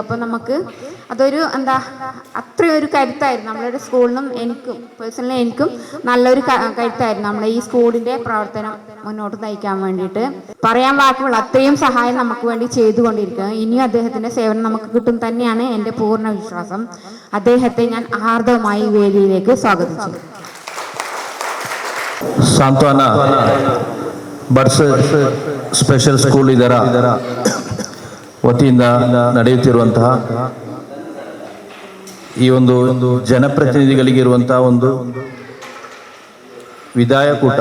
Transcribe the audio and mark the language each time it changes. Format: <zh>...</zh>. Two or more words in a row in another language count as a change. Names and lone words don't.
<ml>അപ്പോൾ നമുക്ക് അതൊരു അത്രയൊരു കരുത്തായിരുന്നു നമ്മളുടെ സ്കൂളിനും എനിക്കും നല്ലൊരു കരുത്തായിരുന്നു നമ്മളെ ഈ സ്കൂളിൻ്റെ പ്രവർത്തനം മുന്നോട്ട് നയിക്കാൻ വേണ്ടിയിട്ട്. പറയാൻ വാക്കുകൾ അത്രയും സഹായം നമുക്ക് വേണ്ടി ചെയ്തുകൊണ്ടിരിക്കുക. ഇനിയും അദ്ദേഹത്തിൻ്റെ സേവനം നമുക്ക് കിട്ടും തന്നെയാണ് എൻ്റെ പൂർണ്ണ വിശ്വാസം. അദ്ദേഹത്തെ ഞാൻ ആർദ്രമായി വേദിയിലേക്ക് സ്വാഗതം ചെയ്തു.</ml> <kn>ಸಾಂತ್ವನ ಬಡ್ಸ್ ಸ್ಪೆಷಲ್ ಸ್ಕೂಲ್ ಇದರ ವತಿಯಿಂದ ನಡೆಯುತ್ತಿರುವಂತಹ ಈ ಒಂದು ಜನಪ್ರತಿನಿಧಿಗಳಿಗಿರುವಂತಹ ಒಂದು ವಿದಾಯಕೂಟ.</kn>